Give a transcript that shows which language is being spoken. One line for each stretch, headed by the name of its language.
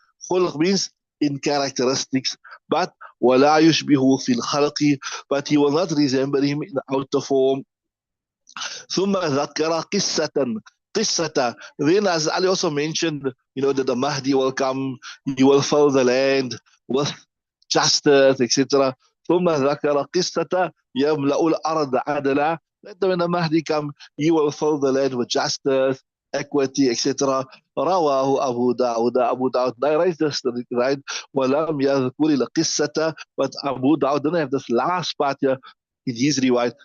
English: خلق means in characteristics, but
Arabic: ولا يشبهه في الخلق,
English: but he will not resemble him in outer form.
Arabic: ثم ذكر قصة.
English: Then as Ali also mentioned, that the Mahdi will come, he will fill the land with justice, etc.
Arabic: ثم ذكر قصة يملأ الأرض عدلا.
English: That when the Mahdi come, he will fill the land with justice, equity, etc.
Arabic: رواه أبو داود.
English: Abu Dawud narrates this, right?
Arabic: ولم يذكر القصة,
English: but Abu Dawud didn't have this last part here in his riwayat.